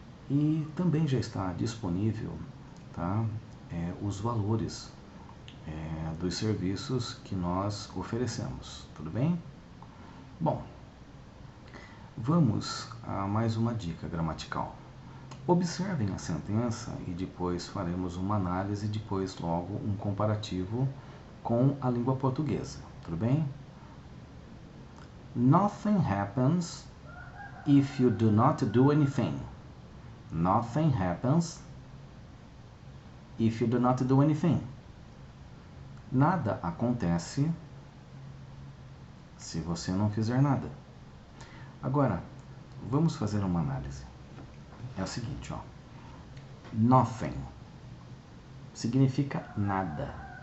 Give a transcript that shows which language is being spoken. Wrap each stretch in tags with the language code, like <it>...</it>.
<pt>E também já está disponível, tá, os valores dos serviços que nós oferecemos, tudo bem? Bom, vamos a mais uma dica gramatical. Observem a sentença e depois faremos uma análise e depois logo um comparativo com a língua portuguesa, tudo bem?</pt> <en>Nothing happens if you do not do anything. Nothing happens if you do not do anything.</en> <pt>Nada acontece se você não fizer nada. Agora, vamos fazer uma análise. É o seguinte, ó. Nothing significa nada.</pt>